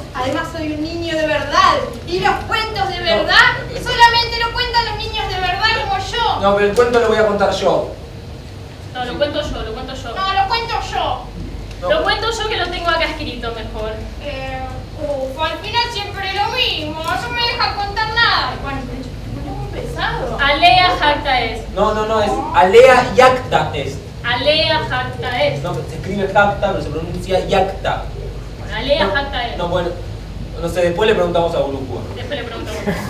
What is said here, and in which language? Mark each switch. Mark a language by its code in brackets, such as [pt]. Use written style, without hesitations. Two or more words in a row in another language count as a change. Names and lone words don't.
[es] Además soy un niño de verdad. Y los cuentos de verdad solamente lo cuentan los niños de verdad como yo. No, pero el cuento lo voy a contar yo. No, lo cuento yo, lo cuento yo. No, lo cuento yo. No. Lo cuento yo, que lo tengo acá escrito mejor. Al final siempre lo mismo. No me deja contar nada. Bueno, es muy pesado. [la] Alea jacta est. [es] No, es [la] alea yacta est. Alea jacta est. [es] No, se escribe jacta, pero se pronuncia yacta. Bueno, [la] alea jacta est. [es] No, bueno, no sé, después le preguntamos a Burucúa. Después le preguntamos.